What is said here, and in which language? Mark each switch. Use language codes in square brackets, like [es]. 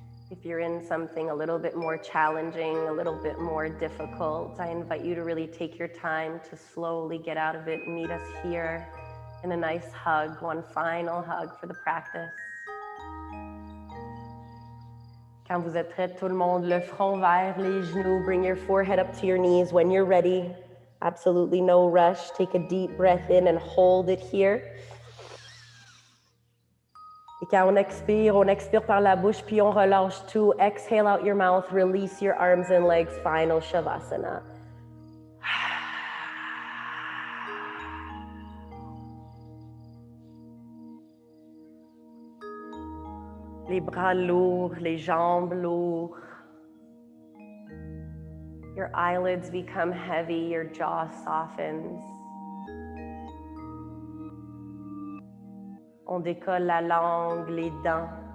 [en] If you're in something a little bit more challenging, a little bit more difficult, I invite you to really take your time to slowly get out of it and meet us here in a nice hug, one final hug for the practice. [fr] Quand vous êtes prêts, tout le monde, le front vers les genoux, [en] bring your forehead up to your knees when you're ready. Absolutely no rush. Take a deep breath in and hold it here. [fr] Et quand on expire par la bouche, puis on relâche tout. [en] Exhale out your mouth, release your arms and legs, final Shavasana. [fr] Les bras lourds, les jambes lourdes. [en] Your eyelids become heavy, your jaw softens. [fr] On décolle la langue, les dents.